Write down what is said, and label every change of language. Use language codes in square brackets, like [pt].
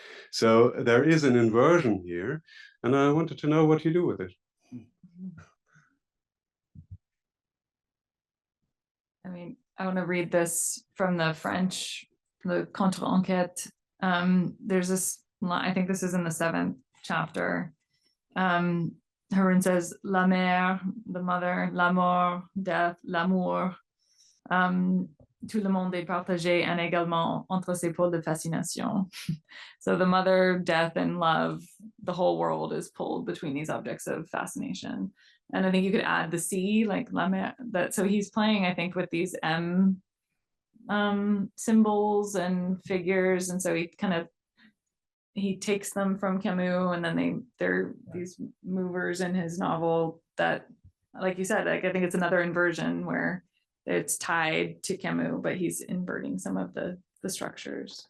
[en] So there is an inversion here, and I wanted to know what you do with it. I mean, I want to read this from the French, the contre-enquête. There's this line, I think this is in the 7th chapter. Harun says, [fr] la mère, [en] the mother, [fr] la mort, [en] death, [fr] l'amour, tout le monde est partagé inégalement entre ses pôles de fascination. [en] So the mother, death, and love, the whole world is pulled between these objects of fascination. And I think you could add the C, like la mère, so he's playing, I think, with these M symbols and figures, and so he takes them from Camus, and then they're these movers in his novel that, like you said, like I think it's another inversion where it's tied to Camus, but he's inverting some of the structures.